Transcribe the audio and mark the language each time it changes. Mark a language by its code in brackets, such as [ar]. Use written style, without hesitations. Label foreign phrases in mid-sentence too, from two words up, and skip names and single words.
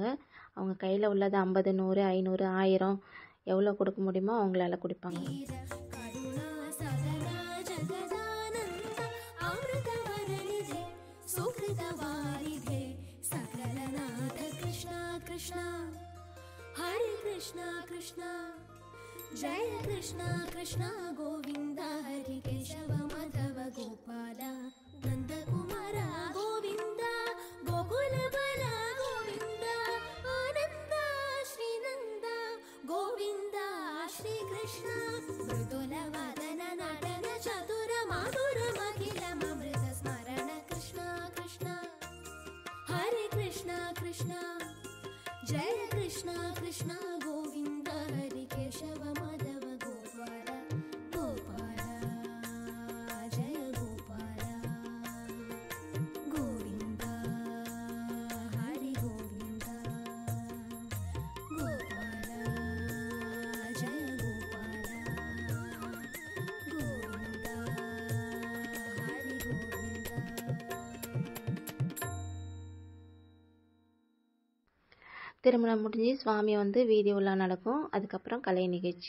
[ta] அவங்க கையில் உள்ளது 50, 100, 500, 1000 எவ்வளோ கொடுக்க முடியுமோ அவங்களால கொடுப்பாங்க. [sa] हरे कृष्णा कृष्णा जय कृष्णा कृष्णा गोविंद हरि केशव माधव गोपाल नंद कुमार गोविंद गोकुल बल गोविंद आनंद श्री नंद गोविंद श्री कृष्ण मृदुल वादन नटन चतुर माधुर मखिल अमृत स्मरण कृष्ण कृष्ण हरे कृष्णा कृष्णा जय कृष्णा कृष्णा गोविंद हरि केशव माधव गोपाल गोपाल जय गोपाल गोविंद हरि गोविंद गोपाल जय गोपाल गोविंद हरि गोविंद. [ta] திருமணம் முடிஞ்சு சுவாமி வந்து வீதி உலா நடக்கும். அதுக்கப்புறம் கலை நிகழ்ச்சி.